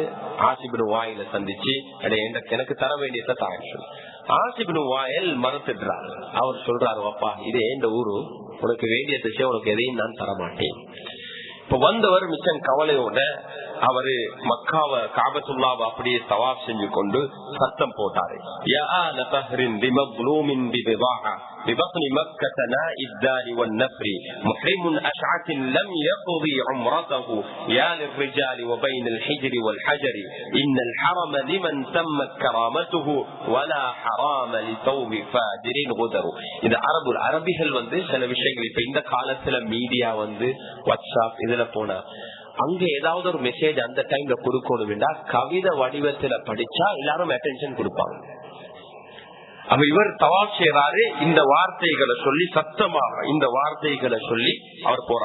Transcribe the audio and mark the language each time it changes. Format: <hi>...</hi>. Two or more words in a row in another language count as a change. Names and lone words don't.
<ta>ஆசிபின் வாயில சந்திச்சு எனக்கு தர வேண்டியதை தாங்க. ஆசிபின் வாயில் மறுத்துடுறாரு. அவர் சொல்றாரு, அப்பா இது இந்த ஊரு, உனக்கு வேண்டிய விஷயம் உனக்கு எதையும் நான் தரமாட்டேன். இப்ப வந்தவர் மிச்சம் கவலையோட அவரு மக்காவை காபத்துல்லாவை அப்படியே தவாப் செஞ்சு கொண்டு சத்தம் போட்டாரு.</ta> <ar>ببطن مكة ناء الدار والنفر محرم أشعث لم يقضي عمرته يا للرجال وبين الحجر والحجر إن الحرم لمن تمت كرامته ولا حرام لثوب فاجر غدر.</ar> <ta>இந்த அரபிகள் சில விஷயங்கள் இப்ப இந்த காலத்துல மீடியா வாட்ஸ்அப் இதுல போனா அங்க ஏதாவது ஒரு மெசேஜ் அந்த டைம்ல கொடுக்கணும். கவிதை வடிவத்துல படிச்சா எல்லாரும் அட்டென்ஷன் கொடுப்பாங்க. அப்ப இவர் தவாப் செய்யறாரு. இந்த வார்த்தைகளை சொல்லி சத்தமாக இந்த வார்த்தைகளை சொல்லி அவர் போறார்.</ta>